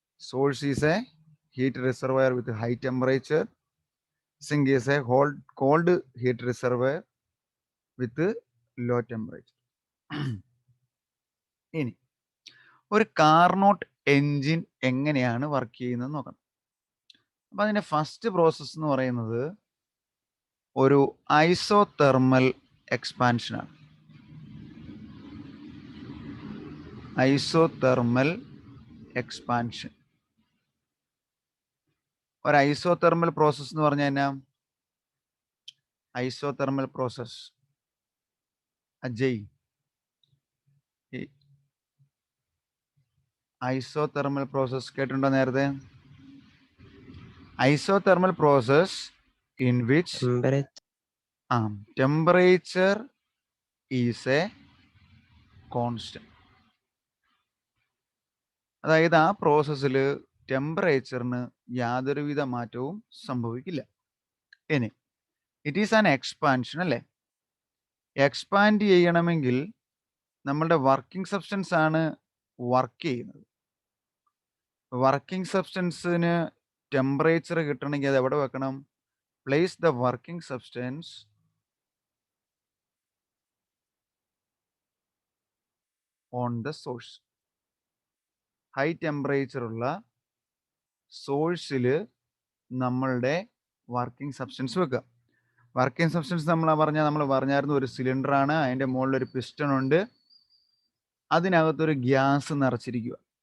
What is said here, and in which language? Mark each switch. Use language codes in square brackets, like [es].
[en] Source is a heat reservoir with high temperature. Sink is a cold heat reservoir with low temperature. [ml] ഇനി ഒരു Carnot engine എങ്ങനെയാണ് work ചെയ്യുന്നത് നോക്കണം. അപ്പം അതിൻ്റെ ഫസ്റ്റ് പ്രോസസ്സ് എന്ന് പറയുന്നത് ഒരു ഐസോതെർമൽ എക്സ്പാൻഷനാണ്. Isothermal expansion. ഒരു ഐസോതെർമൽ പ്രോസസ്സ് എന്ന് പറഞ്ഞു കഴിഞ്ഞാൽ isothermal process Ajay isothermal process കേട്ടിട്ടുണ്ടോ നേരത്തെ? Isothermal process [en] in which temperature is a constant. [ml] അതായത് ആ പ്രോസസ്സിൽ ടെമ്പറേച്ചറിന് യാതൊരുവിധ മാറ്റവും സംഭവിക്കില്ല. ഇനി [en] it is an expansion [ml] അല്ലേ? എക്സ്പാൻഡ് ചെയ്യണമെങ്കിൽ നമ്മളുടെ വർക്കിംഗ് സബ്സ്റ്റൻസ് ആണ് വർക്ക് ചെയ്യുന്നത്. വർക്കിംഗ് സബ്സ്റ്റൻസിന് ടെമ്പറേച്ചർ കിട്ടണമെങ്കിൽ അത് എവിടെ വെക്കണം? [en] Place the working substance on the source. High temperature [ml] ഉള്ള സോഴ്സിൽ നമ്മളുടെ വർക്കിംഗ് സബ്സ്റ്റൻസ് വെക്കുക. വർക്കിംഗ് സബ്സ്റ്റൻസ് നമ്മൾ പറഞ്ഞായിരുന്നു ഒരു സിലിണ്ടർ ആണ്, അതിൻ്റെ മുകളിൽ ഒരു പിസ്റ്റൺ ഉണ്ട്, അതിനകത്തൊരു ഗ്യാസ് നിറച്ചിരിക്കുക.